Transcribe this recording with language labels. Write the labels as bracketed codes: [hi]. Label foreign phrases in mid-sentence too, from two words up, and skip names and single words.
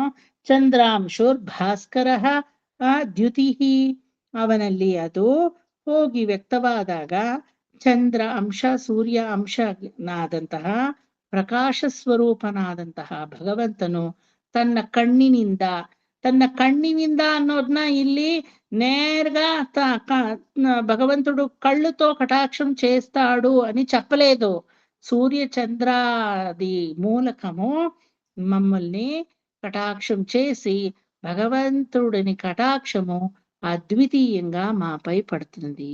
[sa] ಚಂದ್ರಾಂಶೋರ್ ಭಾಸ್ಕರ ದ್ಯುತಿ. [kn] ಅವನಲ್ಲಿ ಅದು ಹೋಗಿ ವ್ಯಕ್ತವಾದಾಗ ಚಂದ್ರ ಅಂಶ, ಸೂರ್ಯ ಅಂಶನಾದಂತಹ ಪ್ರಕಾಶ ಸ್ವರೂಪನಾದಂತಹ ಭಗವಂತನು ತನ್ನ ಕಣ್ಣಿನಿಂದ ಅನ್ನೋದನ್ನ ಇಲ್ಲಿ [te] నేరుగా భగవంతుడు కళ్ళుతో కటాక్షం చేస్తాడు అని చెప్పలేదు. సూర్య చంద్రాది మూలకము మమ్మల్ని కటాక్షం చేసి భగవంతుడిని కటాక్షము అద్వితీయంగా మాపై పడుతుంది.